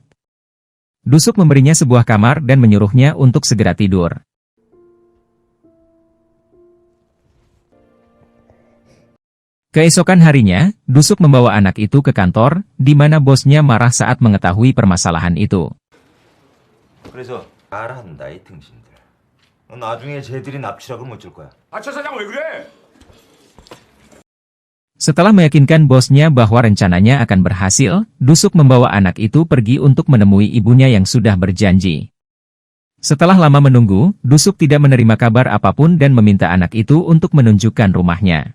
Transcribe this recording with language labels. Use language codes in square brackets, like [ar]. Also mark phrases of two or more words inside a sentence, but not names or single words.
[id] Dusuk memberinya sebuah kamar dan menyuruhnya untuk segera tidur. Keesokan harinya, Dusuk membawa anak itu ke kantor, di mana bosnya marah saat mengetahui permasalahan itu. [ko] 그래서 말한다 이 등신들. 나중에 쟤들이 납치락을 못 줄 거야. 차 사장 왜 그래? [id] Setelah meyakinkan bosnya bahwa rencananya akan berhasil, Dusuk membawa anak itu pergi untuk menemui ibunya yang sudah berjanji. Setelah lama menunggu, Dusuk tidak menerima kabar apapun dan meminta anak itu untuk menunjukkan rumahnya.